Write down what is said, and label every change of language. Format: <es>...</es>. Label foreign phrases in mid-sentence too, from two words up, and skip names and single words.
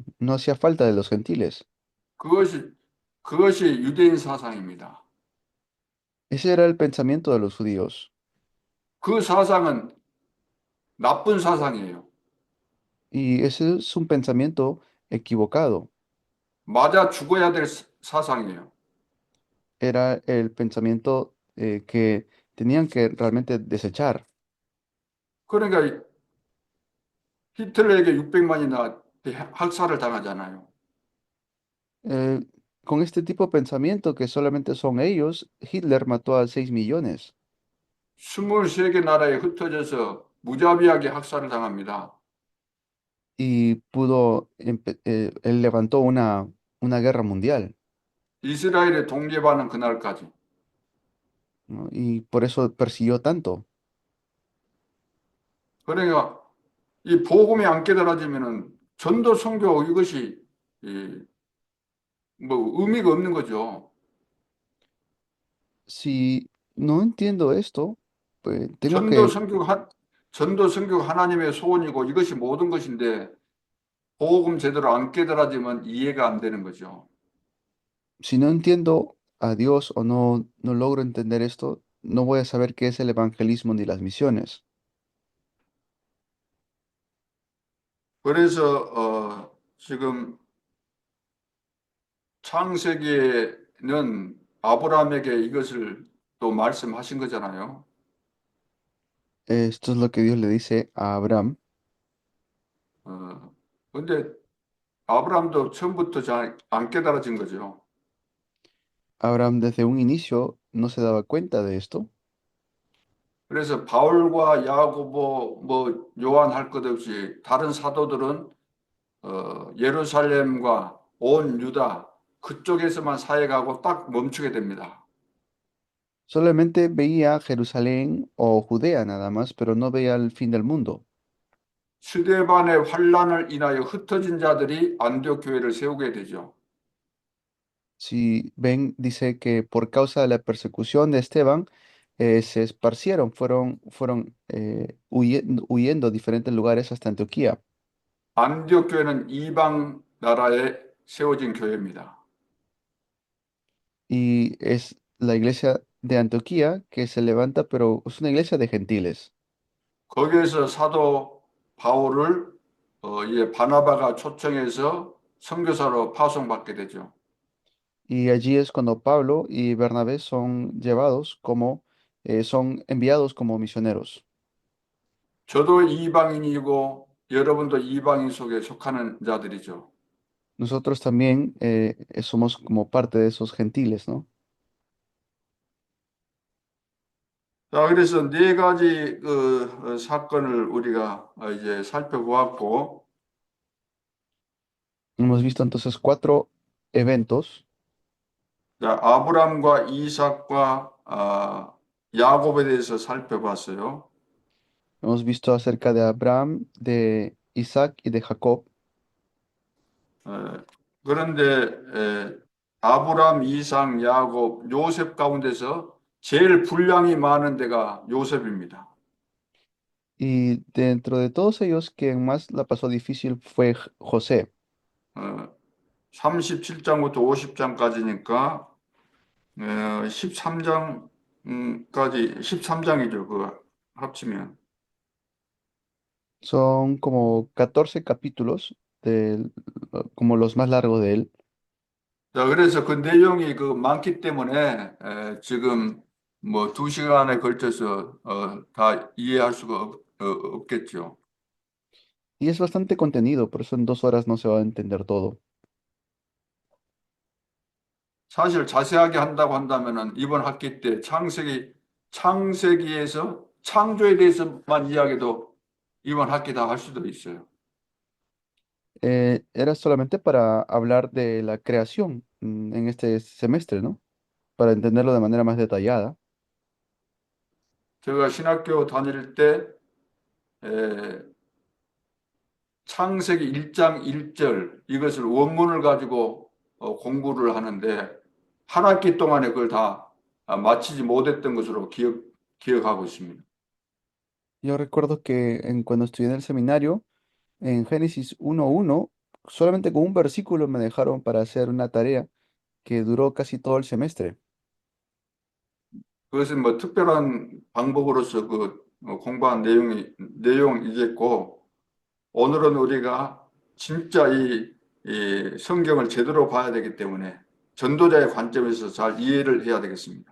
<es>No hacía falta de los gentiles.</es> <ko>그것이 그것이 유대인 사상입니다.</ko> <es>Ese era el pensamiento de los judíos.</es> <ko>그 사상은 나쁜 사상이에요.</ko> <es>Y ese es un pensamiento equivocado.</es> <ko>맞아 죽어야 될 사상이에요.</ko> <es>Era el pensamiento que tenían que realmente desechar.</es> <ko>그러니까 히틀러에게 600만이나 학살을 당하잖아요.</ko> <es>Eh, con este tipo de pensamiento que solamente son ellos, Hitler mató a 6 millones</es> <ko>23개 나라에 흩어져서 무자비하게 학살을 당합니다.</ko> <es>y él levantó una guerra mundial,</es> <ko>이스라엘의 독립하는 그날까지.</ko> <es>¿no? Y por eso persiguió tanto.</es> <ko>그러니까 이 복음이 안 깨달아지면은 전도 선교 이것이 뭐 의미가 없는 거죠.</ko> <es>Si no entiendo esto, pues tengo</es> <ko>전도</ko> <es>que,</es> <ko>선교 전도 선교가 하나님의 소원이고 이것이 모든 것인데 복음 제대로 안 깨달아지면 이해가 안 되는 거죠.</ko> <es>si no entiendo a Dios o no logro entender esto, no voy a saber qué es el evangelismo ni las misiones.</es> <ko>그래서 지금 창세기에는 아브라함에게 이것을 또 말씀하신 거잖아요.</ko> <es>Esto es lo que Dios le dice a Abraham.</es> <ko>근데 아브라함도 처음부터 잘 안 깨달아진 거죠.</ko> <es>Abraham desde un inicio no se daba cuenta de esto.</es> <ko>그래서 바울과 야고보 뭐 요한 할 것 없이 다른 사도들은 예루살렘과 온 유다 그쪽에서만 사역하고 딱 멈추게 됩니다.</ko> <es>Solamente veía Jerusalén o Judea nada más, pero no veía el fin del mundo.</es> <ko>스데반의 환란을 인하여 흩어진 자들이 안디옥 교회를 세우게 되죠.</ko> <es>Si ven, dice que por causa de la persecución de Esteban, se esparcieron, fueron huyendo a diferentes lugares hasta Antioquía.</es> <ko>안디옥 교회는 이방 나라에 세워진 교회입니다.</ko> <es>Y es la iglesia de Antioquía que se levanta, pero es una iglesia de gentiles.</es> <ko>거기에서 사도 바울을 바나바가 초청해서 선교사로 파송받게 되죠.</ko> <es>Y allí es cuando Pablo y Bernabé son llevados como, son enviados como misioneros.</es> <ko>저도 이방인이고 여러분도 이방인 속에 속하는 자들이죠.</ko> <es>Nosotros también somos como parte de esos gentiles, ¿no?</es> <ko>자, 그래서 네 가지 사건을 우리가 이제 살펴보았고,</ko> <es>Hemos visto entonces cuatro eventos.</es> <ko>자, 아브람과 이삭과 야곱에 대해서 살펴봤어요.</ko> <es>Hemos visto acerca de Abraham, de Isaac y de Jacob.</es> <ko>에, 그런데 아브람, 이삭, 야곱, 요셉 가운데서 제일 분량이 많은 데가 요셉입니다.</ko> <es>Y dentro de todos ellos, quien más la pasó difícil fue José.</es> <ko>어, 37장부터 50장까지니까 13장까지 13장이죠. 그 합치면.</ko> <es>Son como 14 capítulos, como los más largos de él.</es> <ko>자, 그래서 그 내용이 그 많기 때문에 지금 뭐 2시간에 걸쳐서 다 이해할 수가 없겠죠.</ko> <es>Y es bastante contenido, por eso en 2 horas no se va a entender todo.</es> <ko>사실 자세하게 한다고 한다면은 이번 학기 때 창세기에서 창조에 대해서만 이야기도 이번 학기 다 할 수도 있어요.</ko> <es>Era solamente para hablar de la creación en este semestre, ¿no? Para entenderlo de manera más detallada.</es> <ko>제가 신학교 다닐 때 에, 창세기 1장 1절 이것을 원문을 가지고 공부를 하는데 한 학기 동안에 그걸 다 마치지 못했던 것으로 기억하고 있습니다.</ko> <es>Yo recuerdo que cuando estudié en el seminario, en Génesis 1:1, solamente con un versículo me dejaron para hacer una tarea que duró casi todo el semestre.</es> <ko>그것은 뭐 특별한 방법으로서 공부한 내용이겠고 오늘은 우리가 진짜 이 성경을 제대로 봐야 되기 때문에 전도자의 관점에서 잘 이해를 해야 되겠습니다.</ko>